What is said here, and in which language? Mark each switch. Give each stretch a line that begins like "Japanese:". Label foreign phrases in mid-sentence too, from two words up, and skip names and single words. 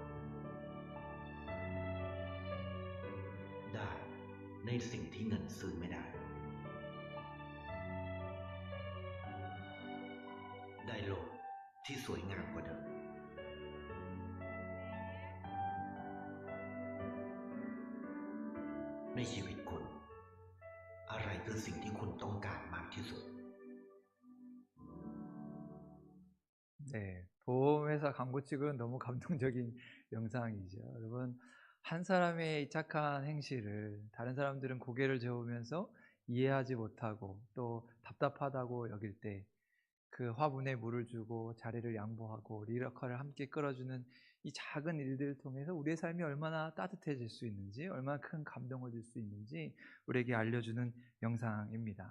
Thai: ได้ในสิ่งที่เงินซื้อไม่ได้ ได้โลกที่สวยงามกว่าเดิม ในชีวิตคุณ อะไรคือสิ่งที่คุณต้องการมากที่สุด
Korean: 네, 보험회사 광고 찍은 너무 감동적인 영상이죠. 여러분, 한 사람의 이 착한 행실을 다른 사람들은 고개를 저으면서 이해하지 못하고 또 답답하다고 여길 때 그 화분에 물을 주고 자리를 양보하고 리더커를 함께 끌어주는 이 작은 일들을 통해서 우리의 삶이 얼마나 따뜻해질 수 있는지, 얼마나 큰 감동을 줄 수 있는지 우리에게 알려주는 영상입니다.